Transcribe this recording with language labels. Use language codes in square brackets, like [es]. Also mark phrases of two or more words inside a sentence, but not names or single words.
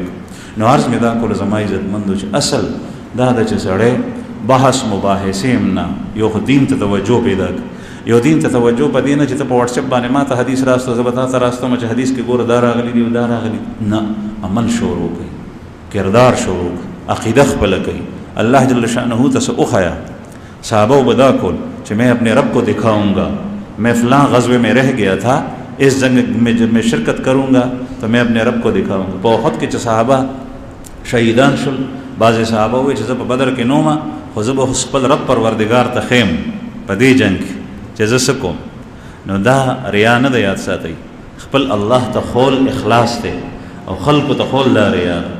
[ps] نو عرض مې دا کول زما عزتمندو چې اصل دا ده چې سړی بحث مباحثې هم نه، یو خو دین ته توجه پیدا کړي. یو دین ته توجه په دې نه چې ته په واتساپ باندې ما ته حدیث راستو، زه به تا ته راستم چې حدیث کې ګوره دا راغلی دی او دا راغلی، نه، عمل شروع کړي، کردار شروع کړي، عقیده خپله کوي، [ar] اللہ جل شأنہ [ps] ته څه وښیه. صحابه به دا کول چې [ur] میں اپنے رب کو دکھاؤں گا، میں فلاں غزوے میں رہ گیا تھا، اس جنگ میں شرکت کروں گا تو میں اپنے رب کو دکھاؤں گا. [ps] په احد کې چې صحابه شهیدان شول، بعضې صحابه وایي چې زه په بدر کې نه وم، خو زه به خپل رب پروردګار ته ښیم په دې جنګ کې چې زه څه کوم. نو دا ریا نه ده، یاد ساتئ، خپل الله ته خول اخلاص دی، او خلقو ته خول دا ریا ده.